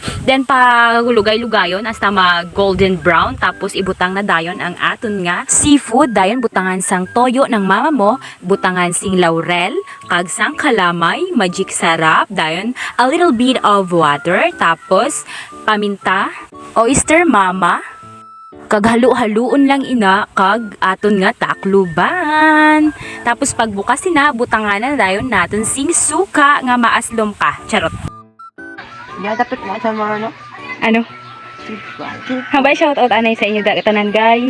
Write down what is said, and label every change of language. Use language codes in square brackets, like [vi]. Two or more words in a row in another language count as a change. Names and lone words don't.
[hil] Then lugay-lugayon hasta mag- [en] golden brown, [hil] tapos ibutang na dayon ang aton nga seafood, dayon butangan sang toyo ng mama mo, butangan sing laurel, kag sang kalamay, magic sarap, dayon [en] a little bit of water, [hil] tapos paminta, oyster mama, kag halu-haluon lang ina kag aton nga takluban. Tapos pagbukas ina butangan na dayon naton sing suka nga maaslom ka. Charot. Ya dapat na sa mga ano. Ano? Habay [en] shout out [hil] anay sa inyo tanan guys.